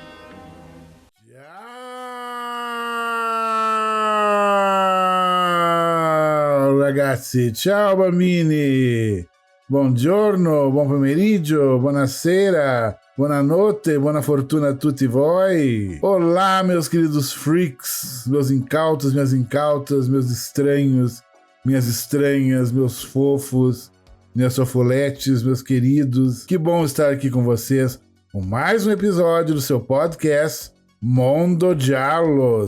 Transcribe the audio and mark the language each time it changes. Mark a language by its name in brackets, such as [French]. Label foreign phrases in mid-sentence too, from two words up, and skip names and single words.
[Italian] Ciao ragazzi, ciao bambini. Buongiorno, buon pomeriggio, buonasera, buonanotte, buona fortuna a tutti voi. [Portuguese] Olá, meus queridos freaks, meus incautos, minhas incautas, meus estranhos, minhas estranhas, meus fofos, minhas sofoletes, meus queridos. Que bom estar aqui com vocês com mais um episódio do seu podcast Mondo Giallo.